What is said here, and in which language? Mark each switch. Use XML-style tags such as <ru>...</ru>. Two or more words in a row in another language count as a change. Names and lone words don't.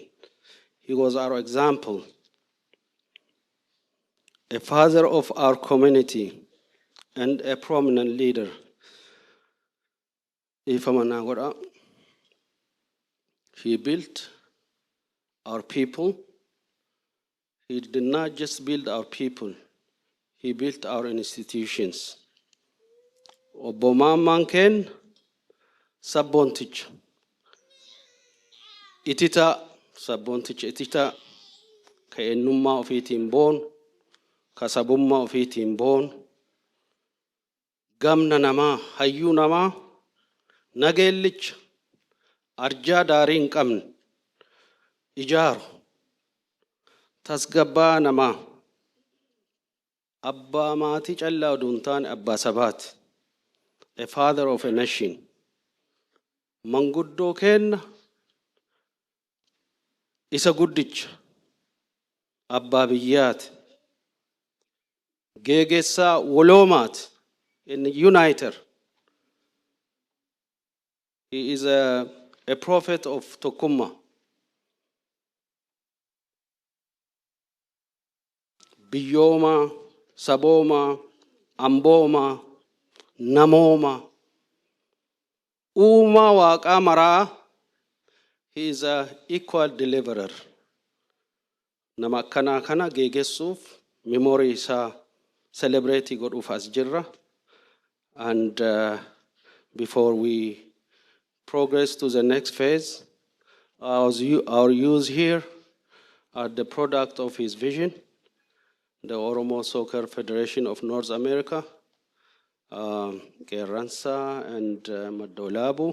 <en>He was our example, a father of our community, and a prominent leader. He built our people. He did not just build our people, he built our institutions.</en> <om>Obbo Maammaan ken sabboonticha itita sabboonticha itita ka eenyummaa ofiitiin boonu ka sabummaa ofiitiin boonu gamna namaa hayyuu namaa nageellicha arjaa daarii hin qabne ijaaru tasgabbaa namaa abbaa maatii callaa oduu hin taane abbaa sabaati.</om> <en>A father of a nation.</en> <om>Manguddoo kenna isa guddicha abbaa biyyaati. Geegessaa woloomaati.</om> <en>In uniter. He is a prophet of Tokkummaa.</en> <om>Biyyooma, sabooma, ambooma, namooma, uumaa waaqaa maraa.</om> <en>He is an equal deliverer.</en> <om>Nama akkanaa kana geegessuuf memory isaa celebrate godhuuf as jirra.</om> <en>And before we progress to the next phase, our youth here are the product of his vision. The Oromo Soccer Federation of North America, Qeerransa and Madolabu.</en>